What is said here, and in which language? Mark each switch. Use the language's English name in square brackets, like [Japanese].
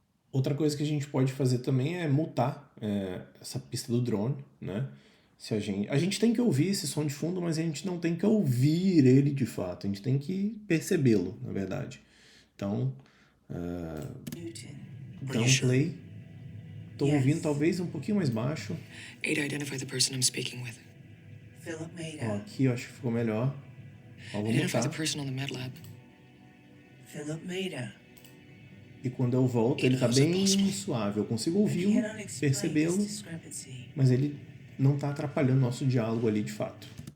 [Portuguese] Outra coisa que a gente pode fazer também é mutar essa pista do drone, né? Se a gente tem que ouvir esse som de fundo, mas a gente não tem que ouvir ele de fato, a gente tem que percebê-lo, na verdade. Então, dá um play. Tô ouvindo talvez um pouquinho mais baixo. [English] Ada, identify the person I'm speaking with. Philip Maida. [Portuguese] Ó, aqui eu acho que ficou melhor. Ó, vou [English] Identify the [Portuguese] mutar. [English] person on the MADLAB. Philip Maida. [Portuguese] E quando eu volto, ele tá bem suave. Eu consigo ouvi-lo, percebê-lo, mas ele não tá atrapalhando nosso diálogo ali de fato.